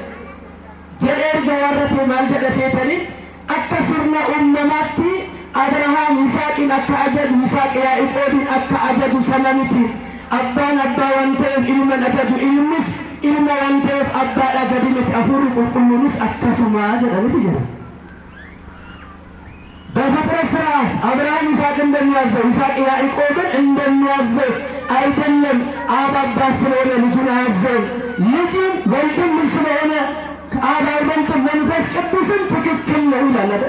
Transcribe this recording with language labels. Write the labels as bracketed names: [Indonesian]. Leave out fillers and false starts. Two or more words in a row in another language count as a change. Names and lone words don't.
[Oromo] Jedhee erga warra ta'e maal jedha seetanii akka sirna uumamaatti Abrahaam Yisaaqiin akka ajaju Yisaaq Yaaqoobiin akka ajaju sana miti. Abbaan abbaa waan ta'eef ilman ajaju, ilmis ilma waan ta'eef abbaadha gadi miti. Hafuurri qulqulluunis akkasuma jedhamiti jira. [Amharic] በፍጥረት ስርዓት አብርሃም ይስሐቅ እንደሚያዘው ይስሐቅ ያዕቆብን እንደሚያዘው አይደለም። አብ አባት ስለሆነ ልጁን አያዘውም። ልጅም ወልድም ልጅ ስለሆነ ከአብ አይበልጥም። መንፈስ ቅዱስም ትክክል ነው ይላል አይደል?